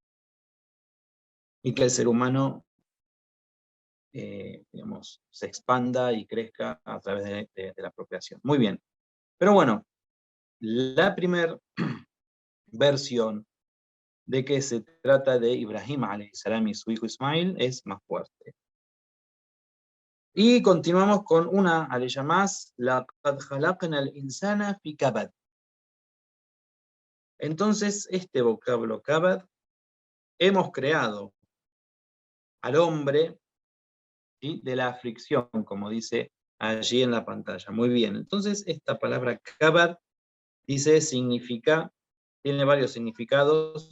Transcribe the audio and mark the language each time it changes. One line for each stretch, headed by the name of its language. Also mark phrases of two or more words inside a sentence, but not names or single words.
Spanish: Y que el ser humano, digamos, se expanda y crezca a través de la procreación. Muy bien. Pero bueno, la primera versión de que se trata de Ibrahim
Arabic: عليه السلام
Spanish: y su hijo Ismail es más fuerte. Y continuamos con una aleya más,
Arabic: لَقَدْ خَلَقْنَا الْإِنسَانَ فِي كَبَدٍ.
Spanish: Entonces, este vocablo kabad, hemos creado al hombre, ¿sí?, de la aflicción, como dice allí en la pantalla. Muy bien, entonces esta palabra kabad, dice, tiene varios significados.